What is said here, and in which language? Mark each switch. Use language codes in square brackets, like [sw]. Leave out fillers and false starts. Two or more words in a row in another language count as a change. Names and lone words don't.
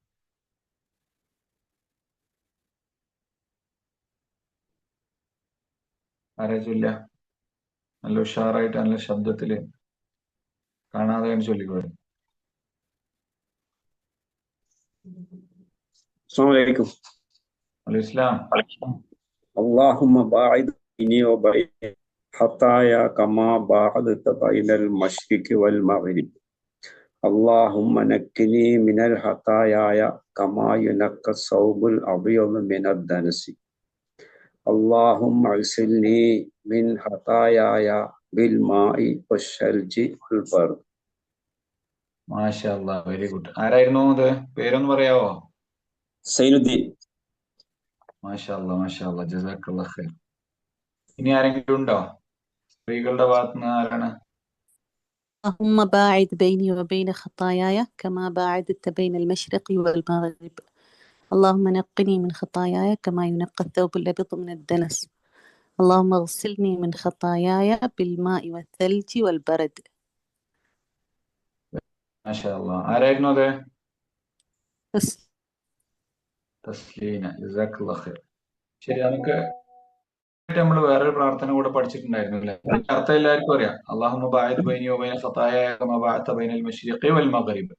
[ml] ആരാ ചൊല്ല? നല്ല ഉഷാറായിട്ട് നല്ല ശബ്ദത്തില് കാണാതെ ചൊല്ലിക്കോളൂ. [ar] السلام عليكم. عليه السلام. اللهم باعد بيني وبين خطايا كما باعدت بين المشرق والمغرب. اللهم نقني من الخطايا كما ينقى الثوب الأبيض من الدنس. اللهم اغسلني من خطاياي بالماء والثلج والبرد. ما شاء الله, [en] very good. [ml] ആരായിരുന്നു അത്? പേരൊന്ന് പറയാവോ? സൈനുദ്ദീൻ. [ar] ما شاء الله، ما شاء الله، جزاك الله خير. [ml] ഇനി ആരെങ്കിലും ഉണ്ടോ? സ്ത്രീകളുടെ ഭാഗത്തുനിന്ന് ആരാണ്? [ar] اللهم باعد بيني وبين خطاياي كما باعدت بين المشرق والمغرب. اللهم نقني من خطاياي كما ينقى الثوب الأبيض من الدنس. اللهم اغسلني من خطاياي بالماء والثلج والبرد. ما شاء الله. [ml] ആരായിരുന്നു അത്? بس [ar] തസ്ലീന, جزاك الله خير. [ml] ശരി, നമുക്ക് നമ്മൾ വേറൊരു പ്രാർത്ഥന കൂടെ പഠിച്ചിട്ടുണ്ടായിരുന്നു അല്ലേ? അർത്ഥം എല്ലാവർക്കും അറിയാം. [ar] اللهم باعد بيني وبين خطاياي كما باعدت بين المشرق والمغرب.